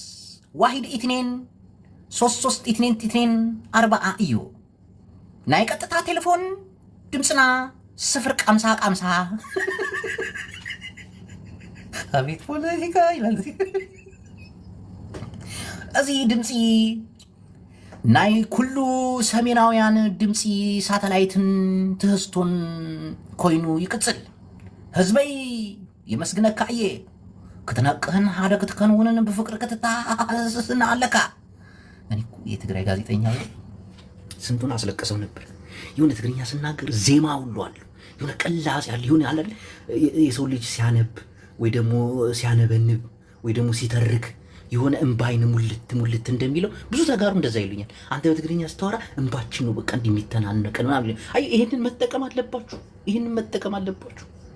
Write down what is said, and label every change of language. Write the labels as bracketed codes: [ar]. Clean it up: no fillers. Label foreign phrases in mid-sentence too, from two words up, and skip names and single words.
[ti] 1-2-33-2-2-4 እዩ። ናይ ቀጥታ ቴሌፎን ድምፅና 050 አቤት ፖለቲካ ይላል። እዚ ድምፂ ናይ ኩሉ ሰሜናውያን ድምፂ ሳተላይትን ትህዝቶን ኮይኑ ይቅፅል። ህዝበይ ይመስግነካ እየ ክትነቅህን ሓደ ክትከንውንን ብፍቅሪ ክትታስስና ኣለካ። [am] እኔ የትግራይ ጋዜጠኛ ስንቱን አስለቀሰው ነበር። የሆነ ትግርኛ ስናገር ዜማ ሁሉ አለ፣ የሆነ ቅላጽ ያለ የሆነ አለ። የሰው ልጅ ሲያነብ ወይ ደግሞ ሲያነበንብ ወይ ደግሞ ሲተርክ የሆነ እምባይን ሙልት እንደሚለው ብዙ ተጋሩ እንደዛ ይሉኛል። አንተ በትግርኛ ስታወራ እምባችን ነው በቃ እንደሚተናነቀን ምናምን። አይ ይሄንን መጠቀም አለባችሁ፣ ይሄንን መጠቀም አለባችሁ።